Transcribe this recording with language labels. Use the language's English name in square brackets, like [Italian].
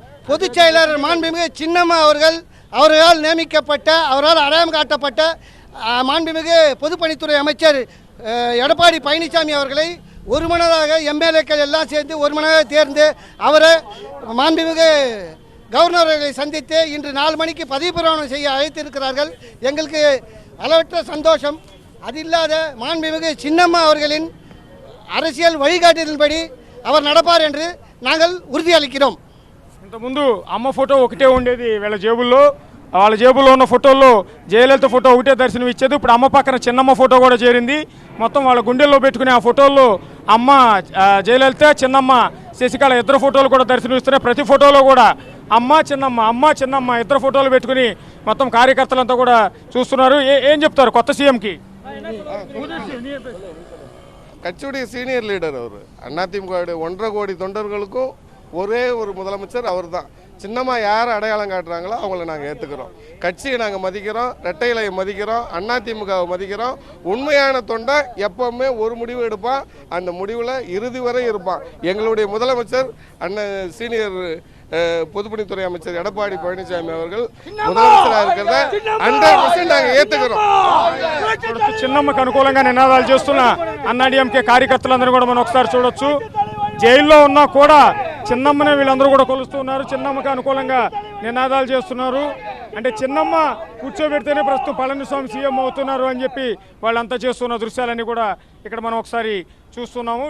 [Tamil] பொதுச் செயலாளர் மாண்புமிகு சின்னம்மா அவர்களால் நியமிக்கப்பட்ட, அவரால் அடையாளம் காட்டப்பட்ட மாண்புமிகு பொதுப்பணித்துறை அமைச்சர் எடப்பாடி பழனிசாமி அவர்களை ஒருமனதாக எம்எல்ஏக்கள் எல்லாம் சேர்ந்து ஒருமனதாக தேர்ந்து அவரை மாண்புமிகு கவர்னர் அவர்களை சந்தித்து இன்று 4 மணிக்கு பதவி பிரமாணம் செய்ய அழைத்திருக்கிறார்கள். எங்களுக்கு அளவற்ற சந்தோஷம். அது இல்லாத மாண்புமிகு சின்னம்மா அவர்களின் அரசியல் வழிகாட்டுதலின்படி அவர் நடப்பார் என்று நாங்கள் உறுதியளிக்கிறோம். [Telugu] ఇంతకుముందు అమ్మ ఫోటో ఒకటే ఉండేది వాళ్ళ జేబుల్లో ఉన్న ఫోటోల్లో జయలలిత ఫోటో ఒకటే దర్శనం ఇచ్చేది. ఇప్పుడు అమ్మ పక్కన చిన్నమ్మ ఫోటో కూడా చేరింది. మొత్తం వాళ్ళ గుండెల్లో పెట్టుకునే ఆ ఫోటోల్లో అమ్మ జయలలిత, చిన్నమ్మ శశికళ ఇద్దరు ఫోటోలు కూడా దర్శనం ఇస్తున్నాయి. ప్రతి ఫోటోలో కూడా అమ్మ చిన్నమ్మ ఇద్దరు ఫోటోలు పెట్టుకుని మొత్తం కార్యకర్తలంతా కూడా చూస్తున్నారు. ఏం చెప్తారు కొత్త సీఎంకి? [Tamil] கட்சியுடைய சீனியர் லீடர் அவர். அதிமுக 1.5 கோடி தொண்டர்களுக்கும் ஒரே ஒரு முதலமைச்சர் அவர் தான். சின்னம்மா யார் அடையாளம் காட்டுறாங்களோ அவங்கள நாங்கள் ஏற்றுக்கிறோம். கட்சியை நாங்கள் மதிக்கிறோம், இரட்டை இலையை மதிக்கிறோம், அதிமுகவை மதிக்கிறோம். உண்மையான தொண்டை எப்பவுமே ஒரு முடிவு எடுப்பான், அந்த முடிவில் இறுதி வரை இருப்பான். எங்களுடைய முதலமைச்சர் சீனியர் பொதுப்பணித்துறை அமைச்சர் எடப்பாடி பழனிசாமி அவர்கள் முதலமைச்சராக இருக்கிறத 100% நாங்கள் ஏற்றுக்கிறோம். [Telugu] చిన్నమ్మకు అనుకూలంగా నినాదాలు చేస్తున్న అన్నాడీఎంకే కార్యకర్తలందరూ కూడా మనం ఒకసారి చూడొచ్చు. జైల్లో ఉన్నా కూడా చిన్నమ్మనే వీళ్ళందరూ కూడా కొలుస్తూ ఉన్నారు. చిన్నమ్మకి అనుకూలంగా నినాదాలు చేస్తున్నారు. అంటే చిన్నమ్మ కూర్చోబెడితేనే ప్రస్తుతం పళనిస్వామి సీఎం అవుతున్నారు అని చెప్పి వాళ్ళంతా చేస్తున్న దృశ్యాలన్నీ కూడా ఇక్కడ మనం ఒకసారి చూస్తున్నాము.